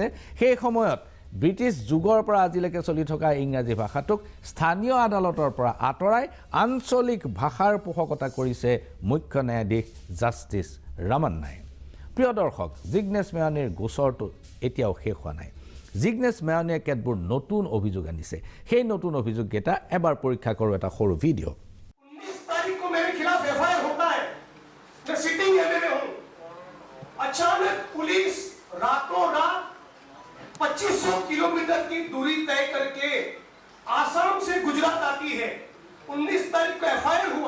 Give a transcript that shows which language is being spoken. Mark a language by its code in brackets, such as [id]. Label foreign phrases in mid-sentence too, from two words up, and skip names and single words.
[as] সেই সময়ত ব্ৰিটিছ যুগৰ পৰা আজিলৈকে চলি থকা ইংৰাজী ভাষাটোক স্থানীয় আদালতৰ পৰা আঁতৰাই আঞ্চলিক ভাষাৰ পোষকতা কৰিছে মুখ্য ন্যায়াধীশ জাষ্টিছ ৰামান্নাই। প্ৰিয় দৰ্শক, জিগনেছ মেৱানীৰ গোচৰটো এতিয়াও শেষ হোৱা নাই। জিগনেছ মেৱানীয়ে কেতবোৰ নতুন অভিযোগ আনিছে। সেই নতুন অভিযোগকেইটা এবাৰ পৰীক্ষা কৰোঁ এটা সৰু ভিডিঅ'। [hi] 19 तारीख को मेरे खिलाफ FIR होता है, मैं [en] sitting MA [hi] में हूं। अचानक पुलिस रातों रात 2500 किलोमीटर की दूरी तय करके आसाम से गुजरात आती है। 19 तारीख को FIR हुआ।